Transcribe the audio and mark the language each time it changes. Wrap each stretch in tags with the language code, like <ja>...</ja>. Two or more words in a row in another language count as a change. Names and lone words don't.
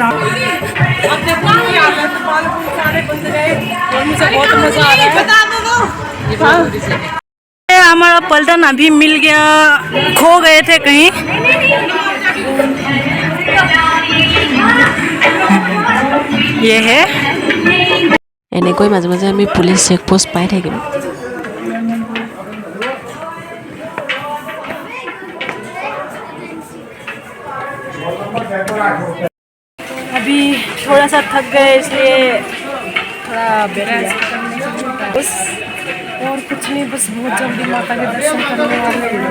<hi>अब देखो सारे बंद गए और मुझे बहुत मजा आ रहा है। हमारा पलटन अभी मिल गया, खो गए थे कहीं। ये है</hi> <as>এনেকৈ মাজে মাজে আমি পুলিচ চেকপোষ্ট পাই থাকিম।</as> <hi>अभी थोड़ा सा थक गए इसलिए थोड़ा बैठ बस, और कुछ नहीं, बस बहुत जल्दी माता के दर्शन करने वाले हैं।</hi>